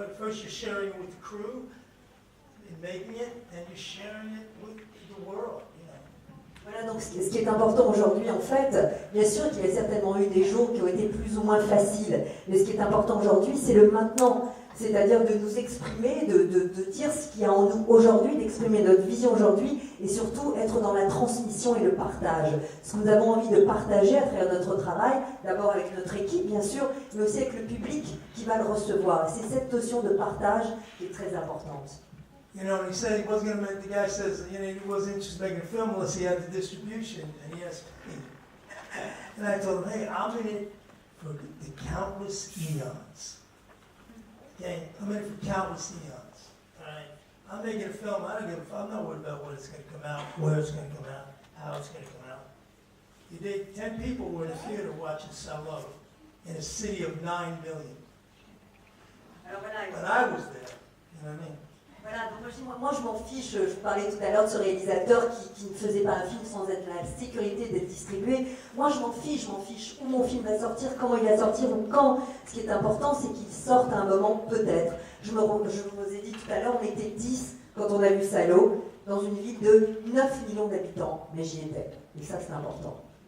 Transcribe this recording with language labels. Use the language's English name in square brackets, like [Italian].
[English] First, you're sharing it with the crew in making it, and you're sharing it with the world. [French] Voilà, donc ce qui est important aujourd'hui, en fait, bien sûr qu'il y a certainement eu des jours qui ont été plus ou moins faciles, mais ce qui est important aujourd'hui, c'est le maintenant, c'est-à-dire de nous exprimer, de dire ce qu'il y a en nous aujourd'hui, d'exprimer notre vision aujourd'hui, et surtout être dans la transmission et le partage. Ce que nous avons envie de partager à travers notre travail, d'abord avec notre équipe, bien sûr, mais aussi avec le public qui va le recevoir. Et c'est cette notion de partage qui est très importante. [English] You know, he said he wasn't going to make, the guy says, he wasn't interested in making a film unless he had the distribution, and he asked me. And I told him, hey, I'm in it for the countless eons. Okay? I'm in it for countless eons. All right? I'm making a film, I'm not worried about when it's going to come out, where it's going to come out, how it's going to come out. You did, 10 people were in the theater watching Salo in a city of 9 million. But I was there, you know what I mean? [French] Voilà, donc moi je m'en fiche, je vous parlais tout à l'heure de ce réalisateur qui ne faisait pas un film sans être la sécurité d'être distribué. Moi je m'en fiche où mon film va sortir, comment il va sortir ou quand. Ce qui est important, c'est qu'il sorte à un moment peut-être. Je vous ai dit tout à l'heure, on était 10 quand on a vu Salo, dans une ville de 9 millions d'habitants, mais j'y étais. Et ça c'est important.